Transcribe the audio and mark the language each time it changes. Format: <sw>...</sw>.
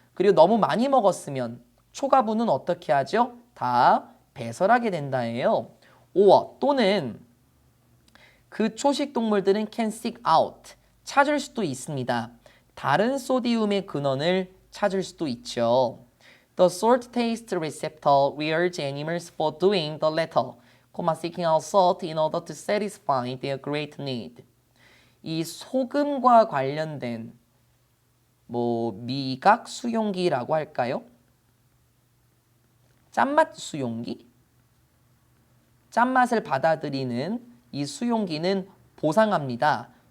<ko>그리고 너무 많이 먹었으면 초과분은 어떻게 하죠? 다 배설하게 된다예요. or 또는 그 초식 동물들은</ko> <en>can seek out,</en> <ko>찾을 수도 있습니다. 다른 소디움의 근원을 찾을 수도 있죠.</ko> <en>The salt taste receptor rewards animals for doing the latter, seeking out salt in order to satisfy their great need.</en> <ko>이 소금과 관련된 미각 수용기라고 할까요? 짠맛 수용기? 짠맛을 받아들이는 이 수용기는 보상합니다.</ko>